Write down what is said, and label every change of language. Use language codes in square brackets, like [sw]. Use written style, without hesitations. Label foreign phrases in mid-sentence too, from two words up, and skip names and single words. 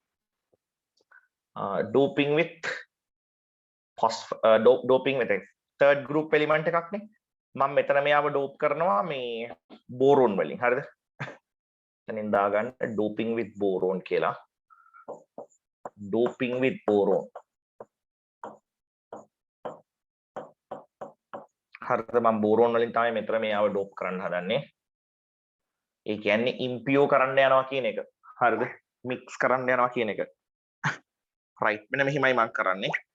[en] doping with doping with third group element [si] එකක් නේ මම මෙතන මෙයාව ඩෝප් කරනවා මේ බෝරෝන් වලින් හරිද එතනින් දාගන්න [en] doping with boron [si] කියලා [en] doping with boron [si] හරිද මම බෝරෝන් වලින් තමයි මෙතන මෙයාව ඩෝප් කරන්න හදන්නේ ඒ කියන්නේ ඉම්පියෝ කරන්න යනවා කියන එක හරිද මික්ස් කරන්න යනවා කියන එක රයිට් මෙන්න මෙහිමයි මම කරන්නේ